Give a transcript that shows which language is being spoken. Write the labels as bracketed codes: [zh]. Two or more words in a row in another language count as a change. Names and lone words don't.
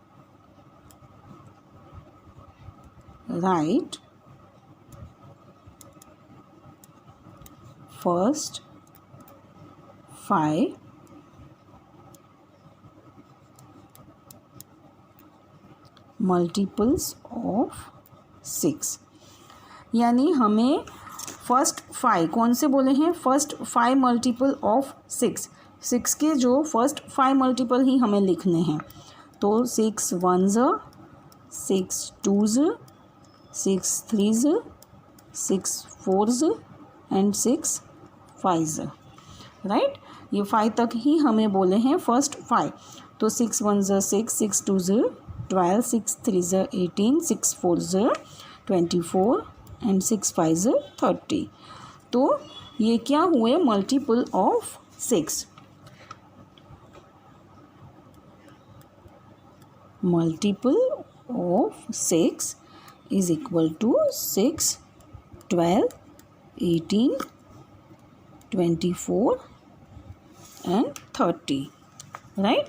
[en] right first 5 multiples of 6. [hi] यानी हमें फर्स्ट 5 कौन से बोले हैं, [en] first 5 multiple of 6. [hi] 6 के जो [en] first 5 multiple [hi] ही हमें लिखने हैं। तो 6 1 ज़, 6 2 ज़, 6 3 ज़, 6 4 ज़ एंड 6 5 ज़, राइट। ये 5 तक ही हमें बोले हैं फर्स्ट 5। तो 6 1 ज़ 6, 6 2 ज़ 12, 6 3 ज़ 18, 6 4 ज़ 24 एंड 6 5 ज़ 30। तो ये क्या हुए, [en] multiple of 6. multiple of 6 is equal to 6 12 18 24 and 30, right.